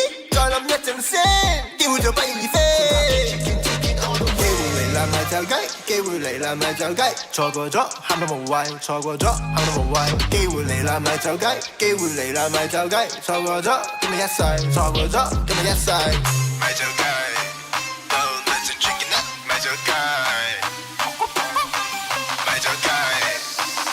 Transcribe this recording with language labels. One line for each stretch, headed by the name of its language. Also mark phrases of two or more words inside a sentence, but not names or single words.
Cantonese: 再諗一陣先，機會就不翼而飛。咪就雞，機會嚟啦咪就雞，錯過咗喊到無謂，錯過咗喊到無謂，機會嚟啦咪就雞，機會嚟啦咪就雞，錯過咗今日一世，錯過咗今日一世，咪就雞 ，
English: Don't let the chicken up，
Cantonese: 咪就雞，咪就雞，